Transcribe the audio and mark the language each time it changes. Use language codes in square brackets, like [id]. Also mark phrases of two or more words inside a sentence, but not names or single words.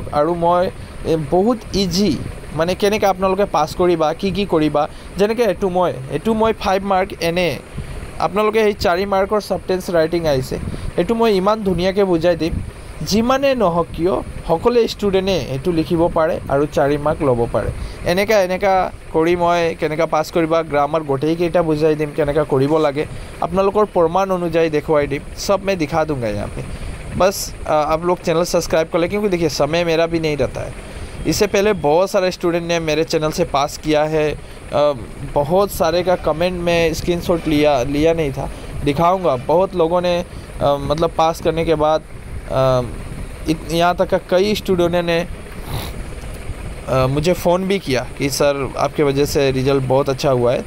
[as] আৰু মই বহুত ইজি মানে কেনেকৈ আপোনালোকে পাছ কৰিবা, কি কৰিবা, যেনেকৈ এইটো মই 5 মাৰ্ক এনে, আপোনালোকে এই 4 মাৰ্কৰ [en] sentence writing [as] আহিছে, এইটো মই ইমান ধুনীয়াকৈ বুজাই দিম, যিমানে নহওক কিয় সকলো ষ্টুডেণ্টে এইটো লিখিব পাৰে আৰু 4 মাৰ্ক ল'ব পাৰে। এনেকা কৰি মই কেনেকৈ পাছ কৰিবা, গ্ৰামাৰ গোটেইকেইটা বুজাই দিম, কেনেকৈ কৰিব লাগে, আপোনালোকৰ প্ৰমাণ অনুযায়ী দেখুৱাই দিম, [hi] सब मैं दिखा दूंगा यहाँ पे। बस आप लोग [en] channel subscribe [hi] कर लें, क्योंकि देखिए समय मेरा भी नहीं रहता है। इससे पहले बहुत सारे स्टूडेंट ने मेरे चैनल से पास किया है, बहुत सारे का कमेंट में स्क्रीनशॉट लिया नहीं था, दिखाऊंगा। बहुत लोगों ने मतलब पास करने के बाद यहाँ तक का कई स्टूडेंटों ने मुझे फ़ोन भी किया कि सर आपके वजह से रिज़ल्ट बहुत अच्छा हुआ है।